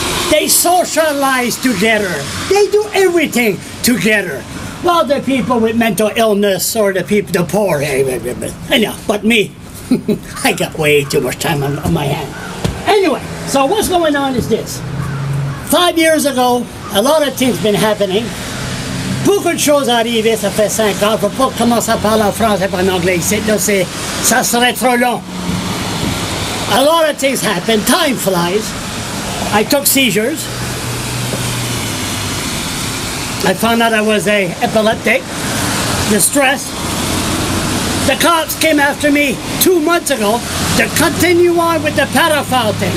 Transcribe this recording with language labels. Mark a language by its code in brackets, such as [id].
[en] They socialize together. They do everything together. Well, the people with mental illness or the people, the poor, I know, but me, I got way too much time on my hand. Anyway, so what's going on is this. 5 years ago, a lot of things been happening. [fr] Beaucoup de choses arrivées, ça fait 5 ans. Je ne peux pas commencer à parler en français et en anglais ici, là, ça serait trop long. [en] A lot of things happen, time flies. I took seizures. I found out I was epileptic, distressed. The cops came after me 2 months ago to continue on with the pedophile thing.